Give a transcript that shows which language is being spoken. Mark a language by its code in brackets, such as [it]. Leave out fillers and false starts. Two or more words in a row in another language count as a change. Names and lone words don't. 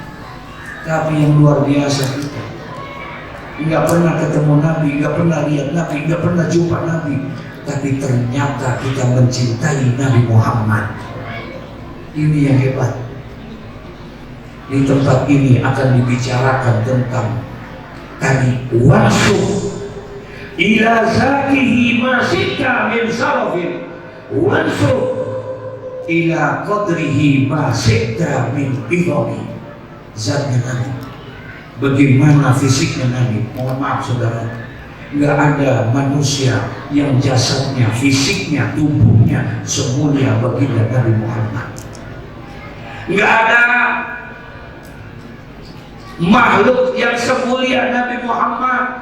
[id] Tapi yang luar biasa, kita nggak pernah ketemu Nabi, nggak pernah lihat Nabi, nggak pernah jumpa Nabi, tapi ternyata kita mencintai Nabi Muhammad. Ini yang hebat. Di tempat ini akan dibicarakan tentang tadi [ar] وانسب إلى ذاته ما شئت من شرف وانسب إلى قدره ما شئت من عظم. [id] Zatnya Nabi, bagaimana fisiknya Nabi. Mohon maaf saudara, nggak ada manusia yang jasadnya, fisiknya, tubuhnya semulia baginda Nabi Muhammad. Nggak ada makhluk yang semulia Nabi Muhammad.